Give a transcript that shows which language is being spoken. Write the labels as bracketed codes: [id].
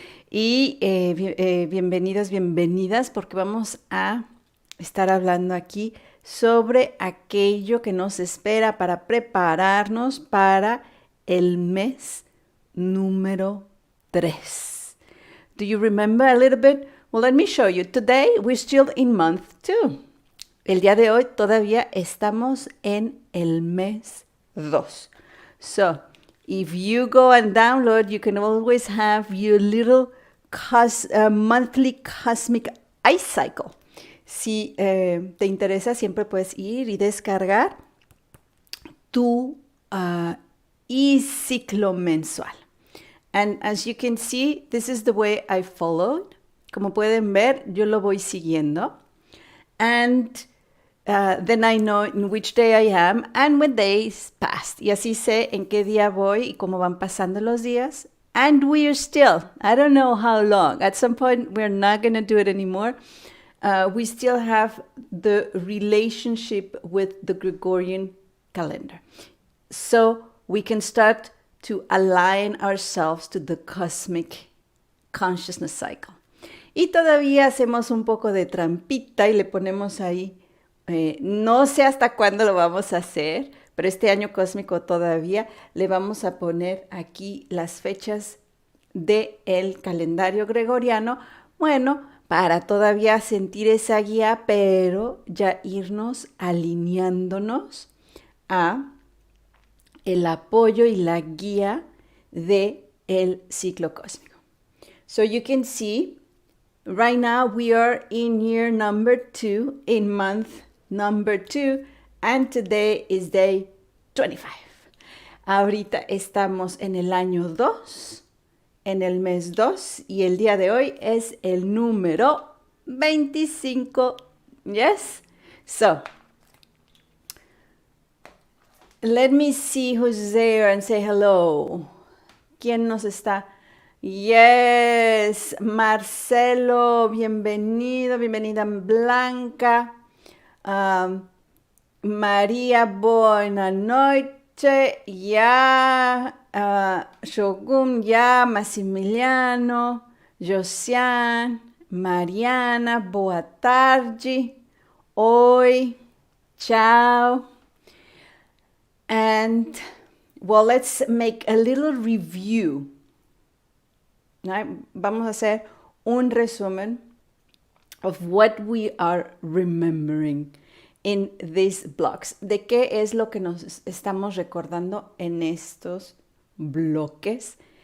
[es] Y bienvenidos, bienvenidas, porque vamos a estar hablando aquí sobre aquello que nos espera para prepararnos para el mes número 3. [en] Do you remember a little bit? Well, let me show you. Today we're still in month 2. [es] El día de hoy todavía estamos en el mes 2. [en] So, if you go and download, you can always have your little monthly cosmic ice cycle. [es] Si te interesa, siempre puedes ir y descargar tu e-ciclo mensual. [en] And as you can see, this is the way I followed. [es] Como pueden ver, yo lo voy siguiendo. [en] And then I know in which day I am and when days passed. [es] Y así sé en qué día voy y cómo van pasando los días. [en] And we are still, I don't know how long. At some point, we're not going to do it anymore. We still have the relationship with the Gregorian calendar. So we can start to align ourselves to the cosmic consciousness cycle. [es] Y todavía hacemos un poco de trampita y le ponemos ahí, no sé hasta cuándo lo vamos a hacer, pero este año cósmico todavía le vamos a poner aquí las fechas del calendario gregoriano, bueno, para todavía sentir esa guía, pero ya irnos alineándonos a el apoyo y la guía de el ciclo cósmico. [en] So you can see, right now we are in year number 2, in month number 2, and today is day 25. [es] Ahorita estamos en el año 2, en el mes 2, y el día de hoy es el número 25. [en] Yes? So, let me see who's there and say hello. [es] ¿Quién nos está? [en] Yes, [es] Marcelo, bienvenido, bienvenida Blanca. María, buena noche. [pt] Ya, Shogun, ya, Massimiliano, Josiane, Mariana, boa tarde. Oi, ciao. [en] And, well, let's make a little review. [es] Vamos a hacer un resumen [en] of what we are remembering in these blocks. [es] ¿De qué es lo que nos estamos recordando en estos bloques?